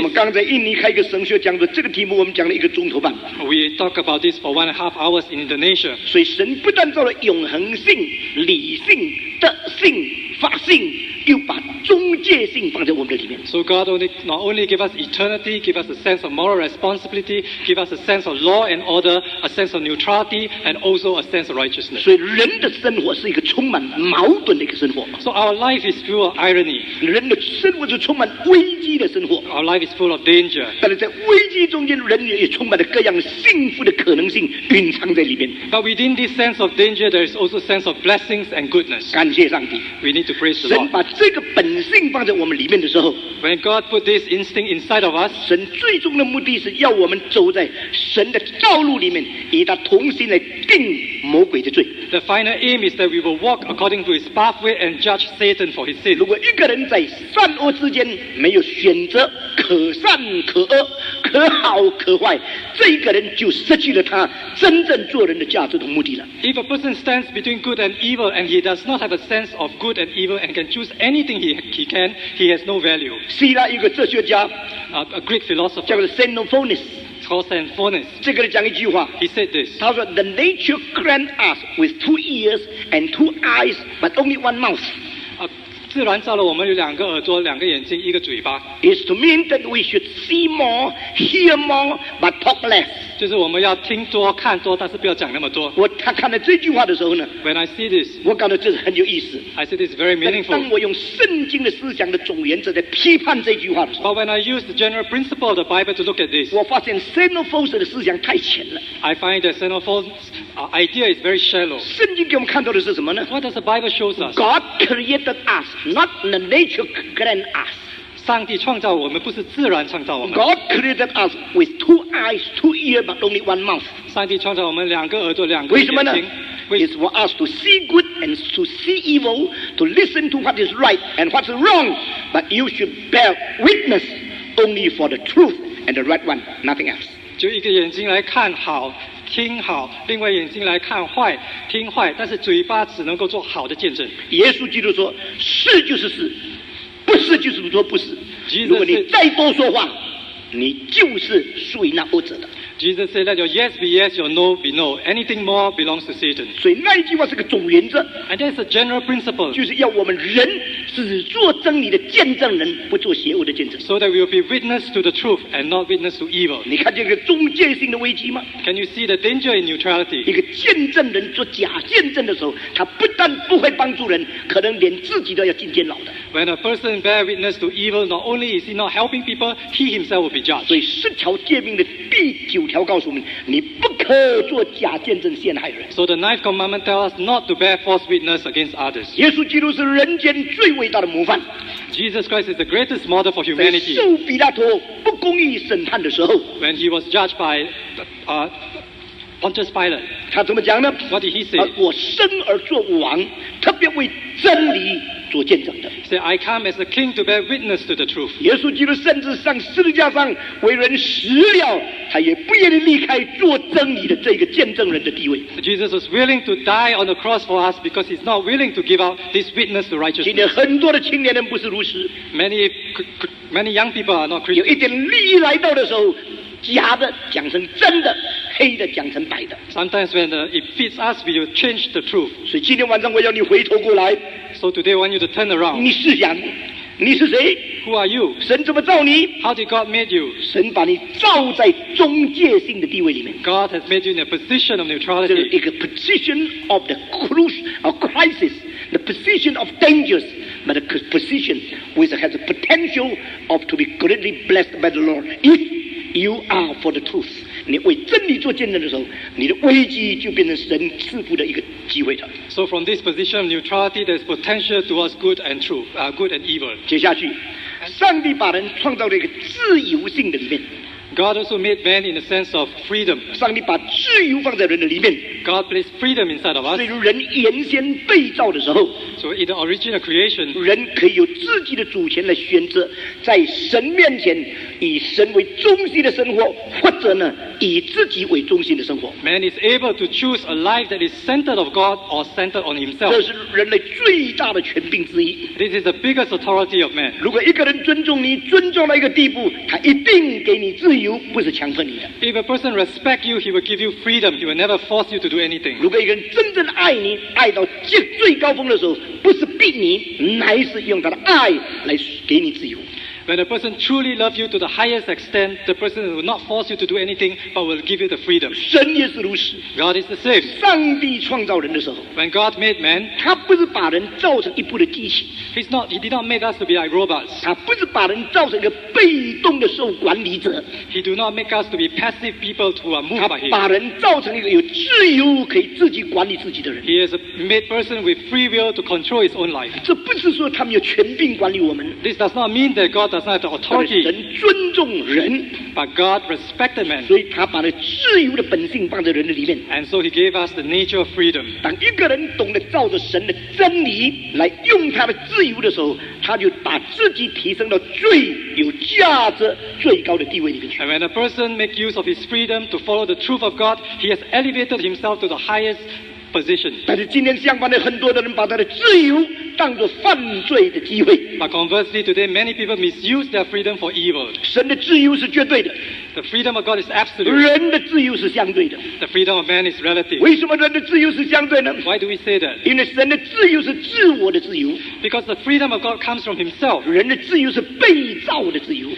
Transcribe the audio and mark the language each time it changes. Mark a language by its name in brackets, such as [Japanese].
[Chinese] 们刚在印尼开一个神学讲座，这个题目我们讲了1个钟头半。 [English] We talk about this for 1.5 hours in Indonesia. [Chinese] 所以神不但造了永恒性、理性、德性、法性，又把中介性放在我们的里面。 [English] So God not only give us eternity, give us a sense of moral responsibility, give us a sense of law and order, a sense of neutrality, and also a sense of righteousness. [Chinese] 所以人的生活是一个充满矛盾的一个生活， [English] So our life is full of irony. [Chinese] 人的生活是充满危机的生活。 [English] Our life is full of danger. [Chinese] 但是在危机中间，人也充满了各样幸福的可能性蕴藏在里面。 [English] But within this sense of danger, there is also a sense of blessings and goodness. [Chinese] 感谢上帝， [English] We need to praise the [Chinese] 神 [English] Lord. [Chinese] 把这个本性放在我们里面的时候， [English] When God put this instinct inside of us, [Chinese] 神最终的目的是要我们走在神的道路里面，与他同心来定魔鬼的罪。 [English] the final aim is that we will walk according to His pathway and judge Satan for his sin. [Chinese] 如果一个人在善恶之间没有选择可善可恶、可好可坏，这一个人就失去了他真正做人的价值和目的了。 [English] If a person stands between good and evil and he does not have a sense of good and evil and can choose anything he man, he has no value. [Chinese] 希腊有个哲学家 [English] A Greek philosopher [Chinese] 叫做 Xenophon， [English] called Xenophon, [Chinese] 这个人讲一句话， [English] he said this. [Chinese] 他说 [English] ：“The nature grant us with 2 ears and 2 eyes, but only 1 mouth. [Chinese] 自然造了我们有2个耳朵、2个眼睛、1个嘴巴， [English] Is to mean that we should see more, hear more, but talk less.” [Chinese] 就是我们要听多、看多，但是不要讲那么多。他看了这句话的时候呢， [English] When I see this, [Chinese] 我感到这是很有意思。 [English] I see this is very [Chinese] 但 [English] meaningful. [Chinese] 当我用圣经的思想的总原则在批判这句话的时候， [English] But when I use the general principle of the Bible to look at this, [Chinese] 我发现 Xenophon 的思想太浅了。 [English] I find that Xenophon's idea is very shallow. [Chinese] 圣经给我们看到的是什么呢 [English] What does the Bible show us? ？God created us, not the nature grant us. [Chinese] 上帝创造我们，不是自然创造我们。 [English] God created us with 2 eyes, 2 ears, but only 1 mouth. [Chinese] 上帝创造我们2个耳朵、2个为什么呢眼睛。 [English] ？It's for us to see good and to see evil, to listen to what is right and what's wrong. But you should bear witness only for the truth and the right one, nothing else. [Chinese] 就一个眼睛来看好、听好，另外眼睛来看坏、听坏，但是嘴巴只能够做好的见证。耶稣基督说：“是就是是，不是就是说不是。如果你再多说话，你就是属于那恶者的。” [English] Jesus said, "Let your yes be yes, your no be no. Anything more belongs to Satan." [Chinese] 所以那一句话是个总原则， [English] And that's a general principle, [Chinese] 就是要我们人只做真理的见证人，不做邪恶的见证。 [English] so that we will be witness to the truth and not witness to evil. [Chinese] 你看这个中介性的危机吗？ [English] Can you see the danger in [Chinese] 一 [English] neutrality? [Chinese] 个见证人做假见证的时候，他不但不会帮助人，可能连自己都要进监牢的。 [English] When a person bear witness to evil, not only is he not helping people, he himself will be judged. [Chinese] 所以10条诫命的第9条告诉我们：你不可做假见证陷害人。 [English] So the 9th commandment tells us not to bear false witness against others. [Chinese] 耶稣基督是人间最伟大的模范。 [English] Jesus Christ is the greatest model for [Chinese] 在 [English] humanity. [Chinese] 受比拉多不公义审判的时候， [English] When he was judged by Pontius Pilate, [Chinese] 他怎么讲呢？ [English] what did he say? [Chinese] 我生而做王，特别为真理做见证的。 [English] He said, "I come as a king to bear witness to the truth." [Chinese] 耶稣基督甚至上十字架上为人死了，他也不愿意离开做真理的这个见证人的地位。 [English] Jesus was willing to die on the cross for us because he's not willing to give out this witness to [Chinese] 今天 [English] righteousness. [Chinese] 很多的青年人不是如此， [English] Many young people are not [Chinese] 有 [English] Christians. [Chinese] 一点利益来到的时候，假的讲成真的，黑的讲成白的。 [English] Sometimes when it fits us, we will change the truth. [Chinese] 所以今天晚上我要你回头过来， [English] So today I want you to turn around. [Chinese] 你试想，你是谁？ [English] Who are you? [Chinese] 神怎么造你？ [English] How did God make you? [Chinese] 神把你造在中介性的地位里面。 [English] God has made you in a position of [Chinese] 这是 [English] neutrality. [Chinese] 一个 [English] position of the crisis, the position of dangers, but a position which has the potential of to be greatly blessed by the Lord. If you are for the truth， [Chinese] 你为真理做见证的时候，你的危机就变成神赐福的一个机会了。 [English] So from this position of neutrality, there's potential towards good and true, good and evil. [Chinese] 接下去，上帝把人创造在一个自由性的里面， [English] God also made man in the sense of freedom. [Chinese] 上帝把自由放在人的里面。 [English] God placed freedom inside of [Chinese] 所 [English] us. [Chinese] 以人原先被造的时候， [English] So in the original creation, [Chinese] 人可以有自己的主权来选择，在神面前以神为中心的生活，或者呢以自己为中心的生活。 [English] man is able to choose a life that is centered of God or centered on [Chinese] 这 [English] himself. [Chinese] 是人类最大的权柄之一。 [English] This is the biggest authority of man. [Chinese] 如果一个人尊重你，尊重到一个地步，他一定给你自由，不是强迫你的。 [English] If a person respects you, he will give you freedom. He will never force you to do anything. [Chinese] 如果一个人真正爱你，爱到最高峰的时候，不是逼你，乃是用他的爱来给你自由。 [English] When a person truly loves you to the highest extent, the person will not force you to do anything, but will give you the freedom. [Chinese] 神也是如此。 [English] God is the same. [Chinese] 上帝创造人的时候， [English] When God made man, [Chinese] 他不是把人造成一部的机器， [English] He did not make us to be like robots. [Chinese] 他不是把人造成一个被动的受管理者， [English] He do not make us to be passive people who are moved [Chinese] 他 [English] by Him. [Chinese] 把人造成一个有自由可以自己管理自己的人。 [English] He has made person with free will to control his own life. [Chinese] 这不是说他们有权柄管理我们， [English] This does not mean that God does not have the [Chinese] 但是 [English] authority, [Chinese] 神尊重人， [English] but God respected man. [Chinese] 所以他把那自由的本性放在人的里面。 [English] And so He gave us the nature of freedom. [Chinese] 当一个人懂得照着神的真理来用他的自由的时候，他就把自己提升到最有价值、最高的地位里面去。 [English] And when a person makes use of his freedom to follow the truth of God, he has elevated himself to the highest position. [Chinese] 但是今天相反的，很多的人把他的自由当作犯罪的机会。 [English] But conversely, today many people misuse their freedom for evil. [Chinese] 神的自由是绝对的， [English] The freedom of God is absolute. [Chinese] 人的自由是相对的。 [English] The freedom of man is relative. [Chinese] 为什么人的自由是相对呢？ [English] Why do we say that? [Chinese] 因为神的自由是自我的自由， [English] Because the freedom of God comes from himself. [Chinese] 人的自由是被造的自由。